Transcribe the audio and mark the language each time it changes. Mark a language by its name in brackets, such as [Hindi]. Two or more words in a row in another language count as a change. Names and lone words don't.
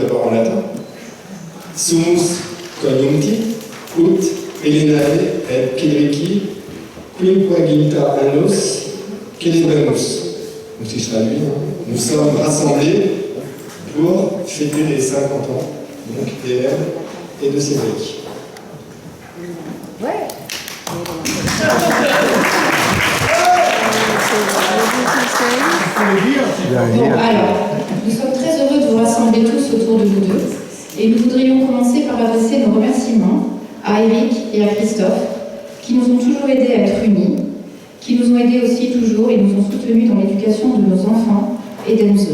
[French] en latin. [Latin] Sumus coniuncti, ut Elenae et Cedrici, quinquaginta annos, Celebramus. [French] Donc si je traduis, nous sommes rassemblés pour fêter les 50 ans donc d'Hélène et de Cédric. Ouais. Bon, alors, nous sommes très heureux de vous rassembler tous autour de vous deux et nous voudrions commencer par adresser nos remerciements à Eric et à Christophe qui nous ont toujours aidés à être unis, qui nous ont aidés aussi toujours et nous ont soutenus dans l'éducation de nos enfants et d'Enzo.